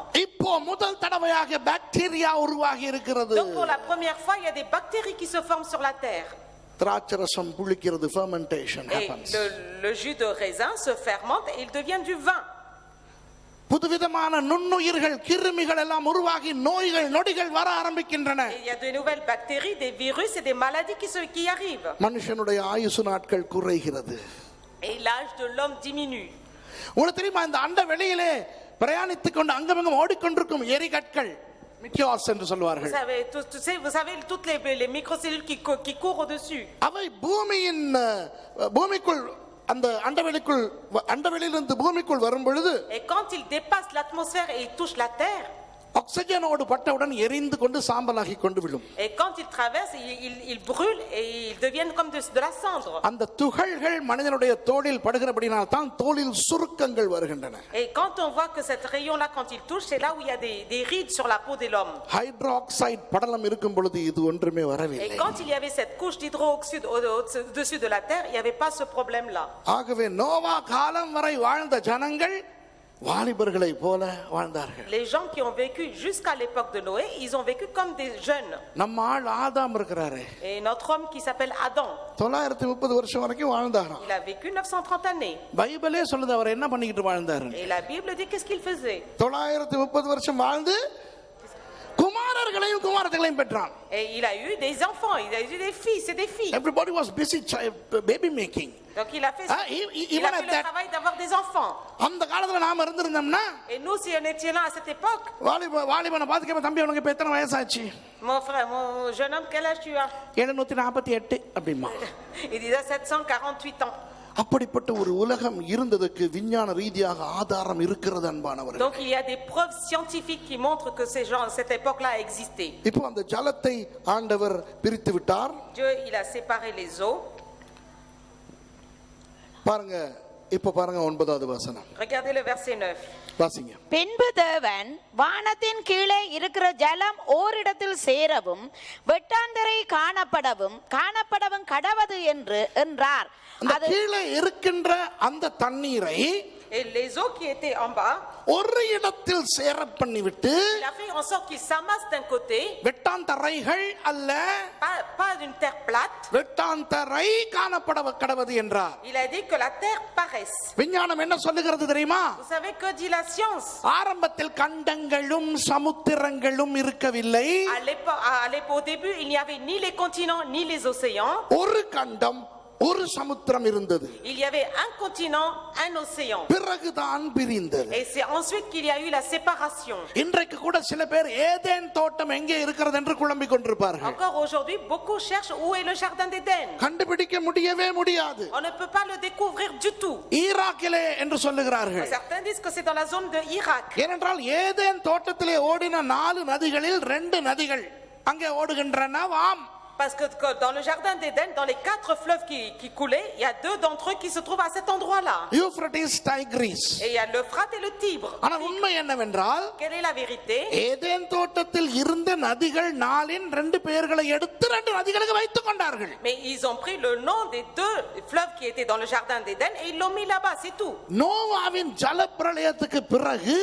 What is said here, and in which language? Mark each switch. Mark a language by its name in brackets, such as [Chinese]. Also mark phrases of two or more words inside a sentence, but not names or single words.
[Tamil] இப்போ முதல் தடவையாக பாக்டீரியா உருவாகி இருக்கிறது. [French] Donc pour la première fois, il y a des bactéries qui se forment sur la terre. [Tamil] திராட்சை ரசம் புளிக்கிறது, [English] fermentation happens. [French] Le jus de raisin se fermente et il devient du vin. [Tamil] புதுவிதமான நுண்ணுயிர்கள், கிருமிகள் எல்லாம் உருவாகி நோய்கள் நொடிகள் வர ஆரம்பிக்கின்றன. [French] Il y a de nouvelles bactéries, des virus et des maladies qui arrivent. [Tamil] மனுஷனுடைய ஆயுசு நாட்கள் குறைகிறது. [French] Et l'âge de l'homme diminue. [Tamil] உங்களுக்கு தெரியுமா, இந்த அண்ட வெளியிலே பிரயாணித்துக் கொண்டு அங்கமங்கம் ஓடிக்கொண்டிருக்கும் எரிகற்கள், மிக்கியாஸ் என்று சொல்வார்கள். [French] Vous savez toutes les microcellules qui courent au-dessus. [Tamil] அவை பூமிக்குள் அந்த அண்டவெளியிலிருந்து பூமிக்குள் வரும் பொழுது, [French] et quand il dépasse l'atmosphère et il touche la terre, [Tamil] ஆக்ஸிஜனோடு பட்டவுடன் எரிந்து கொண்டு சாம்பலாகி கொண்டு விழும். [French] et quand il traverse, il brûle et ils deviennent comme de la cendre. [Tamil] அந்த துகள்கள் மனிதனுடைய தோலில் படுகிறபடியால் தான் தோலில் சுருக்கங்கள் வருகின்றன. [French] Et quand on voit que cette rayon là, quand il touche, c'est là où il y a des rides sur la peau de l'homme. [Tamil] ஹைட்ரோஆக்சைடு படலம் இருக்கும் பொழுது இது ஒன்றுமே வரவில்லை. [French] Et quand il y avait cette couche d'hydroxyde au-dessus de la terre, il n'y avait pas ce problème là. [Tamil] ஆகவே நோவா காலம் வரை வாழ்ந்த ஜனங்கள் வாலிபர்களை போல வாழ்ந்தார்கள். [French] Les gens qui ont vécu jusqu'à l'époque de Noé, ils ont vécu comme des jeunes. [Tamil] நம்ம ஆள் ஆதாம் இருக்கிறாரே, [French] et notre homme qui s'appelle Adam, [Tamil] 930 வருஷம் வரைக்கும் வாழ்ந்தாராம். [French] il a vécu 930 années. [Tamil] பைபிளே சொல்லுது அவர் என்ன பண்ணிட்டு வாழ்ந்தாரு. [French] et la Bible dit qu'est-ce qu'il faisait. [Tamil] 930 வருஷம் வாழ்ந்து குமாரர் குமாரர்களையும் குமாரர்களையும் பெற்றான். [French] Et il a eu des enfants, il a eu des fils et des filles. [English] Everybody was busy baby making. [French] Donc il a fait le travail d'avoir des enfants. [Tamil] அந்த காலத்துல நாம இருந்திருந்தோம்னா, [French] et nous si on était là à cette époque, [Tamil] வாலிபனை பாத்துக்க, தம்பி உனக்கு இப்ப எத்தனை வயசாச்சு? [French] mon frère, mon jeune homme, quel âge tu as? [Tamil] 748 அப்படிமா. [French] Il disait 748 ans. [Tamil] அப்படிப்பட்ட ஒரு உலகம் இருந்ததுக்கு விஞ்ஞான ரீதியாக ஆதாரம் இருக்கிறது அன்பானவர்களே. [French] Donc il y a des preuves scientifiques qui montrent que ces gens cette époque-là a existé. [Tamil] இப்போ அந்த ஜலத்தை ஆண்டவர் பிரித்து விட்டார். [French] Dieu il a séparé les eaux. [Tamil] பாருங்க, இப்போ பாருங்க 9வது வசனம். [French] Regardez le verset 9. [Tamil] வாசிங்க. பின்பு தேவன் வானத்தின் கீழே இருக்கிற ஜலம் ஓரிடத்தில் சேரவும் வெட்டாந்தரை காணப்படவும் கடவது என்றார். அது கீழே இருக்கின்ற அந்த தண்ணீரை [French] et les eaux qui étaient en bas [Tamil] ஒரு இடத்தில் சேர பண்ணிவிட்டு [French] il a fait en sorte qu'ils s'amassent d'un côté, [Tamil] வெட்டாந்தரைகள் அல்ல, [French] pas d'une terre plate, [Tamil] வெட்டாந்தரை காணப்படவது என்றார். [French] il a dit que la terre paraisse. [Tamil] விஞ்ஞானம் என்ன சொல்லுகிறது தெரியுமா? [French] Vous savez que dit la science? [Tamil] ஆரம்பத்தில் கண்டங்களும் சமுத்திரங்களும் இருக்கவில்லை. [French] Au début il n'y avait ni les continents ni les océans. [Tamil] ஒரு கண்டம் ஒரு சமுத்திரம் இருந்தது. [French] Il y avait un continent, un océan. [Tamil] பிறகுதான் பிரிந்தது. [French] Et c'est ensuite qu'il y a eu la séparation. [Tamil] இன்றைக்கு கூட சில பேர் ஏதேன் தோட்டம் எங்கே இருக்கிறது என்று குழம்பிக் கொண்டிருப்பார்கள். [French] Encore aujourd'hui beaucoup cherchent où est le jardin d'Éden. [Tamil] கண்டுபிடிக்க முடியவே முடியாது. [French] On ne peut pas le découvrir du tout. [Tamil] ஈராக்கிலே என்று சொல்லுகிறார்கள். [French] Certains disent que c'est dans la zone de Irak. [Tamil] ஏனென்றால் ஏதேன் தோட்டத்திலே ஓடின 4 நதிகளில் 2 நதிகள் அங்கே ஓடுகின்றனவாம். [French] Parce que dans le jardin d'Éden, dans les 4 fleuves qui coulaient, il y a 2 d'entre eux qui se trouvent à cet endroit-là. Euphrates, Tigris. Et il y a l'Euphrate et le Tibre. [Tamil] ஆனால் உண்மை என்னவென்றால், [French] quelle est la vérité? [Tamil] ஏதேன் தோட்டத்தில் இருந்த நதிகள் 4இன் 2 பெயர்களை எடுத்து 2 நதிகளுக்கு வைத்துக் கொண்டார்கள். [French] Mais ils ont pris le nom des 2 fleuves qui étaient dans le jardin d'Éden et ils l'ont mis là-bas, c'est tout. [Tamil] நோவாவின் ஜலப்பிரளயத்துக்கு பிறகு,